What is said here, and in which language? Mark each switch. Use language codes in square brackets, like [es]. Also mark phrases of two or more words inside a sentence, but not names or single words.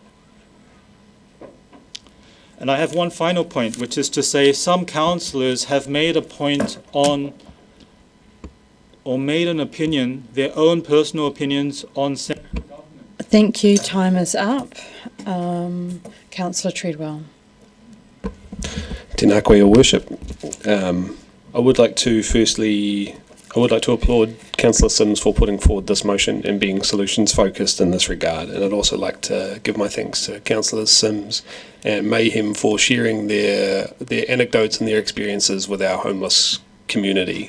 [en] And I have one final point, which is to say some councillors have made a point on, or made an opinion, their own personal opinions on central government. Thank you. Time is up. Councillor Treadwell. [mi] Tēnā koe, [en] Your Worship. I would like to applaud Councillor Sims for putting forward this motion and being solutions focused in this regard. And I'd also like to give my thanks to Councillors Sims and Mayhem for sharing their anecdotes and their experiences with our homeless community.